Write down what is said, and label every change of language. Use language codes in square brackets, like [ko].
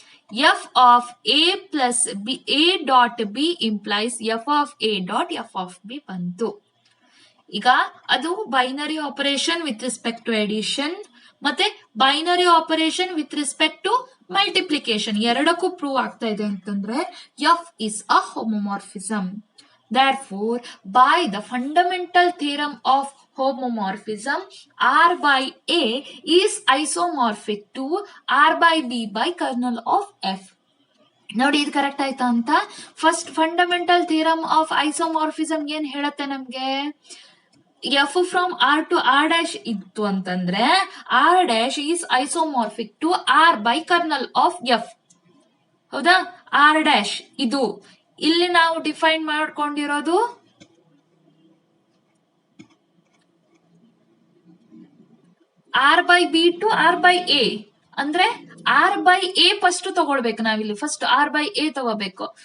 [en] F of A plus B, A dot B implies F of A dot F of B ಬಂತು. ಈಗ ಅದು binary operation with respect to addition ಮತ್ತೆ binary operation with respect to multiplication ಎರಡಕ್ಕೂ prove [kn] ಆಗ್ತಾ ಇದೆ ಅಂತಂದ್ರೆ [en] F is a homomorphism. Therefore, by the fundamental theorem of homomorphism, R by A is isomorphic to R by B by kernel of F. [kn] ನೋಡಿ ಇದು correct ಆಯ್ತಾ ಅಂತ. [en] first fundamental theorem of isomorphism [kn] ಏನ್ ಹೇಳತ್ತೆ ನಮ್ಗೆ, [en] F from R to R dash [kn] ಇತ್ತು ಅಂತಂದ್ರೆ [en] R dash is isomorphic to R by kernel of F. [kn] ಹೌದಾ, are dash ಇದು ಇಲ್ಲಿ ನಾವು ಡಿಫೈನ್ ಮಾಡ್ಕೊಂಡಿರೋದು [en] R by B to R by A [kn] ಅಂದ್ರೆ ಆರ್ ಬೈ ಎ ಫಸ್ಟ್ ತಗೊಳ್ಬೇಕು ನಾವಿಲ್ಲಿ, ಫಸ್ಟ್ ಆರ್ ಬೈ ಎ ತಗೋಬೇಕು.